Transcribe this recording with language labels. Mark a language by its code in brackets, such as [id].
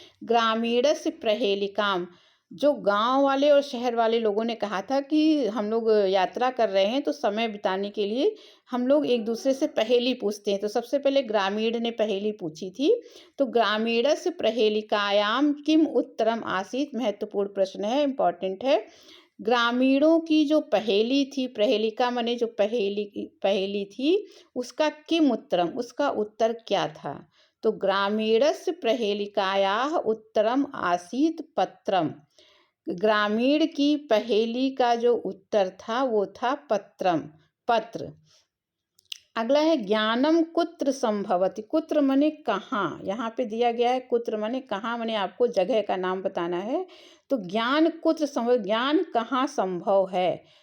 [sa] ग्रामीणस्य प्रहेलिकाम, [hi] जो गांव वाले और शहर वाले लोगों ने कहा था कि हम लोग यात्रा कर रहे हैं तो समय बिताने के लिए हम लोग एक दूसरे से पहेली पूछते हैं। तो सबसे पहले ग्रामीण ने पहेली पूछी थी। [sa] तो ग्रामीणस्य प्रहेलिकायाम किम उत्तरम आसीत [hi] महत्वपूर्ण प्रश्न है, इंपॉर्टेंट है। ग्रामीणों की जो पहेली थी, प्रहेलिका माने जो पहेली थी, उसका [sa] किम उत्तरम, [hi] उसका उत्तर क्या था? [sa] तो ग्रामीणस्य प्रहेलिकायाः उत्तरम आसीत पत्रम। [hi] ग्रामीण की पहेली का जो उत्तर था वो था पत्रम, पत्र। अगला है [sa] ज्ञानम कुत्र संभवति। [hi] कुत्र माने कहाँ, यहाँ पे दिया गया है कुत्र माने कहाँ, माने आपको जगह का नाम बताना है। तो [sa] ज्ञान कुत्र संभव, [hi] ज्ञान कहाँ संभव है।